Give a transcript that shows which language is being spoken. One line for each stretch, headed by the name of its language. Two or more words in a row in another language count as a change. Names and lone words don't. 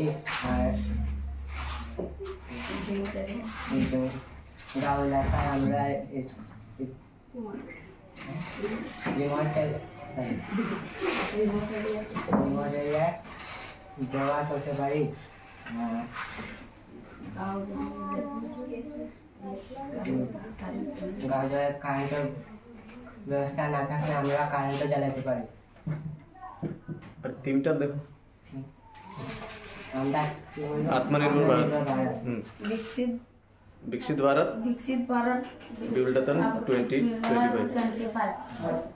Bangla: আর গাঁও এলাকায় আমরা জমা করতে পারি। গাঁও কারেন্টের ব্যবস্থা না থাকলে আমরা কারেন্টও জ্বালাতে পারি। আর তিনটা দেখো, আমরা
Hindi: आत्मनिर्भर भारत, विकसित भारत, विकसित भारत विकसित भारत 2025।